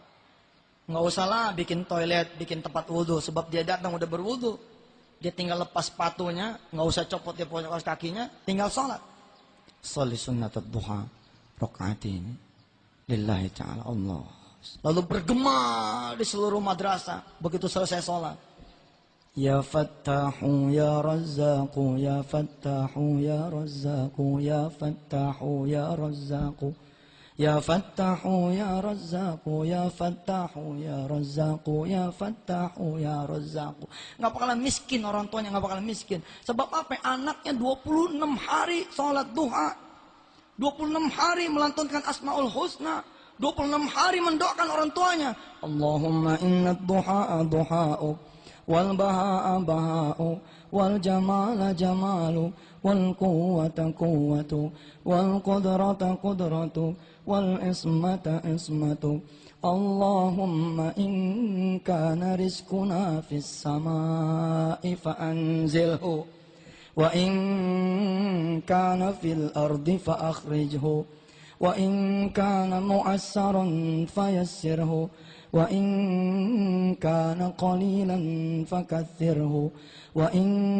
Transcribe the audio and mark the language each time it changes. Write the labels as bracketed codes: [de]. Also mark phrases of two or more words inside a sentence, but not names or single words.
[id] Nggak usah lah bikin toilet, bikin tempat wudhu, sebab dia datang udah berwudhu. Dia tinggal lepas sepatunya, nggak usah copot dia lepas kakinya, tinggal sholat. [ar] صلي سنة الضحى ركعتين لله تعالى الله. [id] Lalu bergema di seluruh madrasah begitu selesai sholat. [ar] يا فتاح يا رزاق يا فتاح يا رزاق يا فتاح يا رزاق يا فتاح يا رزاق يا فتاح يا رزاق يا فتاح يا رزاق. [id] Nggak bakalan miskin orang tuanya, nggak bakalan miskin. Sebab apa? Anaknya 26 hari sholat duha, 26 hari melantunkan Asmaul Husna, 26 hari mendoakan orang tuanya. [ar] اللهم إن ضحى ضحاء والبهاء بهاء والجمال جمال والقوة قوة والقدرة قدرة والعصمة عصمة. اللهم إن كان رزقنا في السماء فأنزله وإن كان في الأرض فأخرجه وإن كان معسرا فيسره وإن كان قليلا فكثره وإن